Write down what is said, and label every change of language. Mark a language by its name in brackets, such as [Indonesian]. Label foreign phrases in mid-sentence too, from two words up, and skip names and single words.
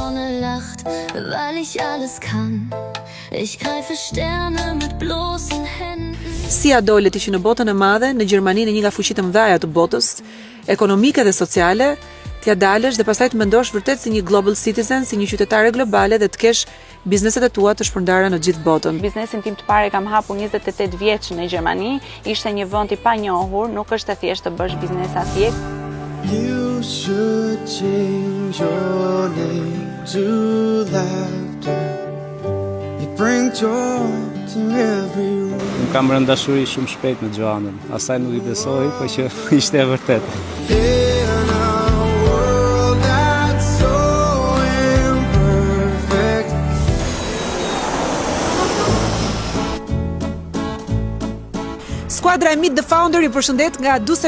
[Albanian] Si dole të që në botën e madhe, në Gjermani, në një nga fuqitë më dhaja të botës, ekonomike dhe sociale, t'ja dalësh dhe pastaj të mendosh vërtet si një [English] global citizen, [Albanian] si një qytetare globale dhe të kesh bizneset e tua të shpërndara në gjithë botën. Biznesin tim të parë kam hapur 28 vjeç në Gjermani, ishte një vend i panjohur, nuk është e thjeshtë të bësh biznes atje. [English] You should change your name to laughter. You bring joy to every room. [Albanian] Unë kam rënë dashuri shumë shpejt me Joanën. Asaj nuk i besoj, po që ishte e vërtetë. Skuadra e Meet the Founder i përshëndet nga Düsseldorf.